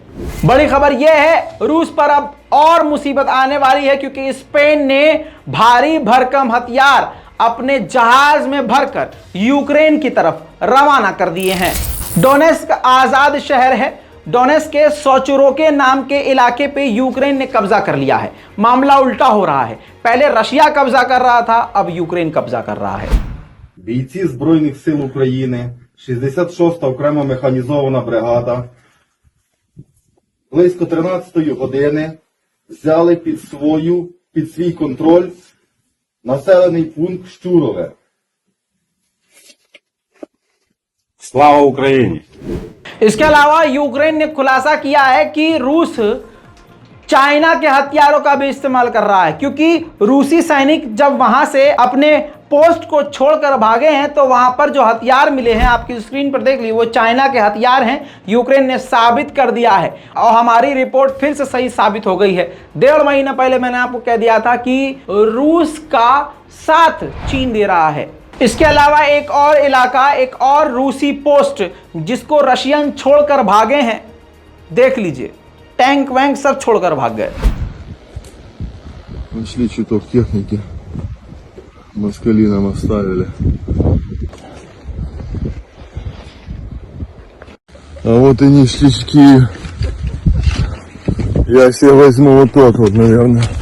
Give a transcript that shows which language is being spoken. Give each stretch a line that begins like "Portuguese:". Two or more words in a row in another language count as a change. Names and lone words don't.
Hindi: बड़ी खबर यह है, रूस पर अब और मुसीबत आने वाली है, क्योंकि स्पेन ने भारी भरकम हथियार अपने जहाज में भरकर यूक्रेन की तरफ रवाना कर दिए हैं। डोनेस्क आजाद शहर है। डोनेस्क के सोचुरोके नाम के इलाके पे यूक्रेन ने कब्जा कर लिया है। मामला उल्टा हो रहा है, पहले रशिया कब्जा कर रहा था, अब यूक्रेन कब्जा कर रहा है।
Ukrainian: Бійці Збройних сил України, 66-та окрема механізована бригада, близько 13-ї години взяли під свій контроль населений пункт Щурове. Слава Україні.
Hindi: इसके अलावा यूक्रेन ने खुलासा किया है कि रूस चाइना के हथियारों का भी इस्तेमाल कर रहा है, क्योंकि रूसी सैनिक जब वहां से अपने पोस्ट को छोड़कर भागे हैं तो वहां पर जो हथियार मिले हैं, आपकी स्क्रीन पर देख लीजिए, वो चाइना के हथियार हैं। यूक्रेन ने साबित कर दिया है और हमारी रिपोर्ट फिर से सही साबित हो गई है। 1.5 महीना पहले मैंने आपको कह दिया था कि रूस का साथ चीन दे रहा है। इसके अलावा एक और इलाका, एक और रूसी पोस्ट जिसको रशियन छोड़कर भागे हैं, देख लीजिए, टैंक वैंक सब छोड़कर भाग गए।
Russian: Нашли чуток техники. Москали нам оставили. А вот и ништячки. Я себе возьму вот тот вот, наверное.